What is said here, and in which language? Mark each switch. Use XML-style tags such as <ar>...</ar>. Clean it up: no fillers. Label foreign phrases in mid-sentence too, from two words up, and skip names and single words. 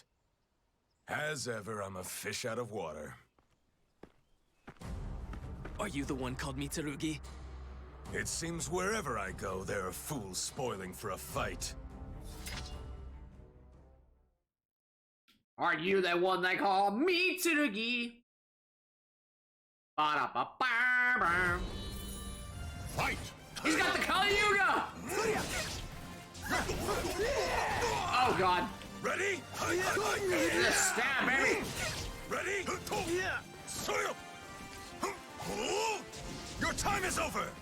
<en>As ever, I'm a fish out of water. Are you the one called Mitsurugi? It seems wherever I go, there are fools spoiling for a fight. Are you the one they call Mitsurugi? Ba-da-ba-ba-ba. Fight! He's got the Kali Yuga! Oh god. Ready? Just stab, baby! Ready? Your time is over!</en>